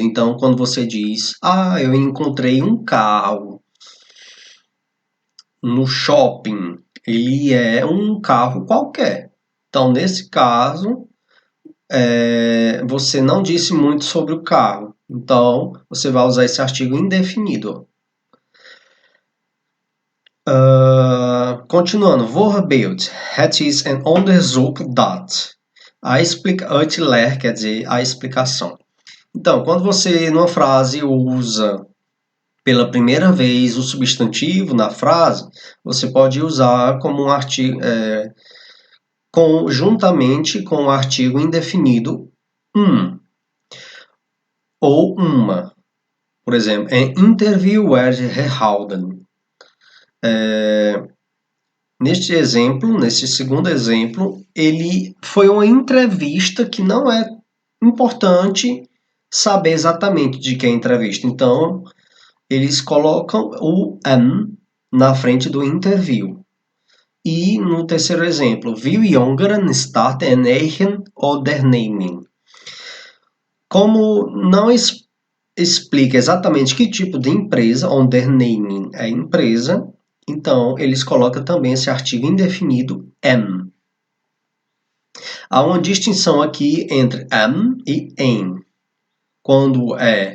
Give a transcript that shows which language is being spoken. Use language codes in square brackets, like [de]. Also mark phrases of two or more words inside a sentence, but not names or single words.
[pt] Então, quando você diz, eu encontrei um carro no shopping, ele é um carro qualquer. Então, nesse caso, você não disse muito sobre o carro. Então, você vai usar esse artigo indefinido. Continuando, voorbeeld. [nl] Het is een onderzoek dat. [pt] Uitleg quer dizer a explicação. Então, quando você, numa frase, usa pela primeira vez o substantivo na frase, você pode usar como um artigo, juntamente com o artigo indefinido ou uma. Por exemplo, [nl] een interview werd gehouden. [pt] Neste segundo exemplo, ele foi uma entrevista que não é importante saber exatamente de que é a entrevista. Então, eles colocam o am na frente do interview. E no terceiro exemplo, [nl] veel jongeren start een eigen onderneming. [pt] Como não explica exatamente que tipo de empresa, onderneming é empresa, então eles colocam também esse artigo indefinido am. Há uma distinção aqui entre am e em.